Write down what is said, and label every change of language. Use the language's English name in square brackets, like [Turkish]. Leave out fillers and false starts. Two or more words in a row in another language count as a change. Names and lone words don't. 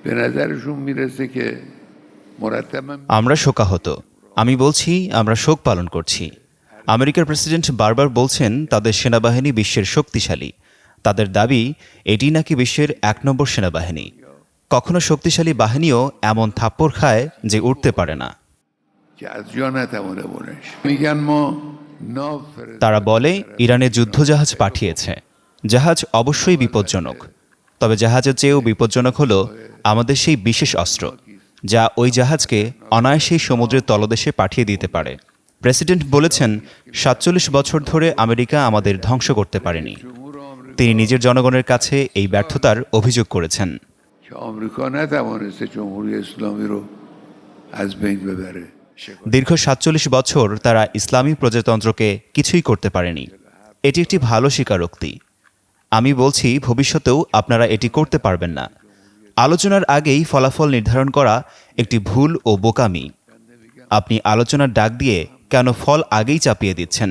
[Persian] به نظرشون میرسه که مرتبا [Bangla] আমরা শোকাহত। আমি বলছি আমরা শোক পালন করছি। আমেরিকার প্রেসিডেন্ট বারবার বলছেন তাদের সেনাবাহিনী বিশ্বের শক্তিশালী। তাদের দাবি এটি নাকি বিশ্বের ১ নম্বর সেনাবাহিনী। কখনো শক্তিশালী বাহিনীও এমন থাপ্পড় খায় যে উঠতে পারে না। [Persian] که از جا نتوانه بلند شه. میگن ما ناو [Bangla] তারা বলে [Persian] فرستادیم [Bangla] ইরানে যুদ্ধজাহাজ পাঠিয়েছে। জাহাজ অবশ্যই বিপজ্জনক, তবে জাহাজের চেয়েও বিপজ্জনক হলো আমাদের সেই বিশেষ অস্ত্র যা ওই জাহাজকে অনায়াসেই সমুদ্রের তলদেশে পাঠিয়ে দিতে পারে। প্রেসিডেন্ট বলেছেন ৪৭ বছর ধরে আমেরিকা আমাদের ধ্বংস করতে পারেনি। তিনি নিজের জনগণের কাছে এই ব্যর্থতার অভিযোগ করেছেন। [Persian] که آمریکا نتوانسته جمهوری اسلامی رو از بین ببره. [Bangla] দীর্ঘ ৪৭ বছর তারা ইসলামী প্রজাতন্ত্রকে কিছুই করতে পারেনি। এটি একটি ভালো স্বীকারোক্তি। আমি বলছি ভবিষ্যতেও আপনারা এটি করতে পারবেন না। আলোচনার আগেই ফলাফল নির্ধারণ করা একটি ভুল ও বোকামি। আপনি আলোচনার ডাক দিয়ে কেন ফল আগেই চাপিয়ে দিচ্ছেন?